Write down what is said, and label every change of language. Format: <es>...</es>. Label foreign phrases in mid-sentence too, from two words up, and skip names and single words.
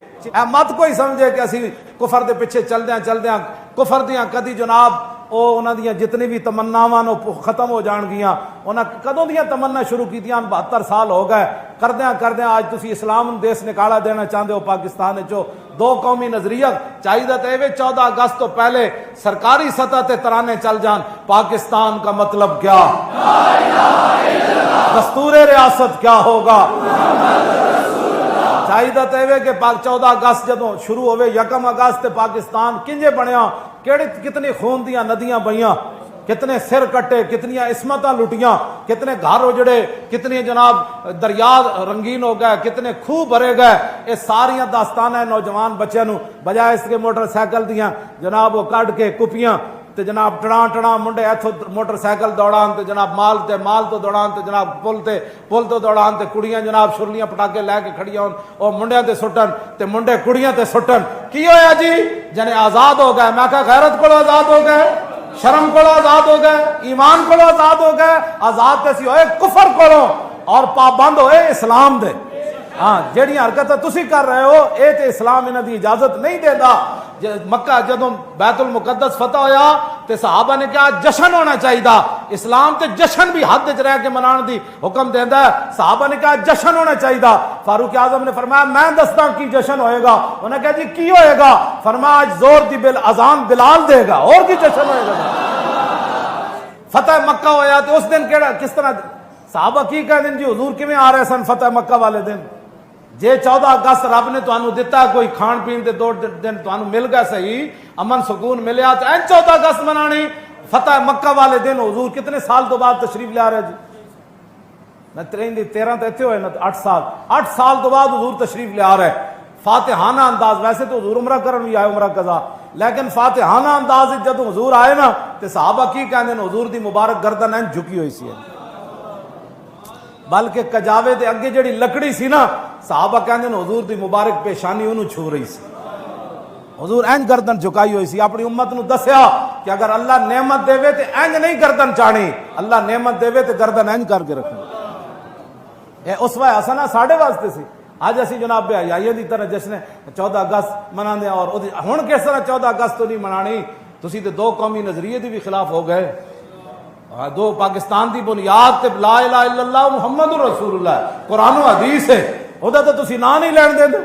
<pa>مت کوئی سمجھے کہ اسی کفر دے پیچھے چلدیاں کفر دیاں کدی جناب او انہاں دیاں جتنی بھی تمناواں نو ختم ہو جان گیاں. انہاں کدوں دیاں تمنا شروع کیتیاں 72 سال ہو گئے کردیاں آج تسی اسلام دیس نکالا دینا چاہتے ہو پاکستان وچوں. دو قومی نظریہ چاہیے تے 14 اگست تو پہلے سرکاری سطح تے ترانے چل جان</pa> <ur>پاکستان کا مطلب کیا,</ur> <pa>دستور ریاست کیا ہوگا. چاہیے تے کہ 14 اگست جدوں شروع ہوئے 1 اگست پاکستان کنجے بنیا, کتنی خون دیاں ندیاں بہیاں, کتنے سر کٹے, کتنی عصمتاں لٹیاں, کتنے گھر اجڑے, کتنے جناب دریا رنگین ہو گئے, کتنے خوہ بھرے گئے. یہ ساریاں داستان ہے نوجوان بچے نو بجائے اس کے موٹر سائیکل دیاں جناب وہ کٹ کے کپیاں تے جناب ٹڑاں منڈے ایتھوں موٹر سائیکل دوڑان تے جناب مال تو دوڑان تے جناب پل تو دوڑان تے کڑیاں جناب شرلیاں پٹاکے لے کے کھڑیاں ہون او منڈیاں تے سٹن تے منڈے کڑیاں تے سٹن. کی ہویا جی جنے آزاد ہو گئے. میں کہا غیرت کو آزاد ہو گئے, شرم کو آزاد ہو گئے, ایمان کو آزاد ہو گئے. آزاد تے سی ہوئے کفر کو اور پابند ہوئے اسلام دے. ہاں جیڑی حرکت تسی کر رہے ہو اے تے اسلام انہاں دی اجازت نہیں دیندا. مکہ جدوں بیت المقدس فتح ہویا تے صحابہ نے کہا جشن ہونا چاہیے. اسلام تے جشن بھی حد وچ رہ کے منان دی حکم دیندا ہے. صحابہ نے کہا جشن ہونا چاہیے. فاروق اعظم نے فرمایا میں دستا کی جشن ہوئے گا. انہوں نے کہا جی کی ہوئے گا. فرمایا آج زور دی اذان بلال دے گا, اور کی جشن ہوئے گا. فتح مکہ ہویا تے اس دن کس طرح صحابہ کی کہہ دن جی حضور کیویں آ رہے سن فتح مکہ والے دن. جے 14 اگست رب نے تانوں دتا کوئی کھان پین دے 2 دن تانوں مل گئے صحیح, امن سکون ملیا تے 14 اگست منانی فتح مکہ والے دن. حضور کتنے سال تو بعد تشریف لے آ رہے جی. میں 13 تے ایتھے ہوئے نا 8 سال تو بعد حضور تشریف لے آ رہے فاتحانہ انداز. ویسے تو حضور عمرہ کرن بھی آئے عمرہ قضا, لیکن فاتحانہ انداز جدوں حضور آئے نا تے صحابہ کی کہندے نے حضور دی مبارک گردن این جھکی ہوئی سی, بلکہ کجاوے دے اگے جڑی لکڑی سی نا صحابہ کہندے نے حضور دی مبارک پیشانی انہوں چھو رہی سی. حضور اینج گردن جھکائی ہوئی سی. اپنی امت نو دسیا کہ اگر اللہ نعمت دے تے اینج نہیں گردن چاڑی, اللہ نعمت دے تے گردن اینج کر کے رکھنی. اے اسوہ حسنہ ساڈے واسطے سی. اج اسی جناب بے حیائی دی طرح جشن 14 اگست مناندے اور ہن کس طرح 14 اگست تو نہیں منانی. تسی تے 2 قومی نظریے دی بھی خلاف ہو گئے. 2 پاکستان دی بنیاد تے</pa> <ar>لا الہ الا اللہ محمد رسول اللہ</ar> <pa>قرآن و حدیث ہے, ادا تو تسی نہ نہیں لین دے.</pa>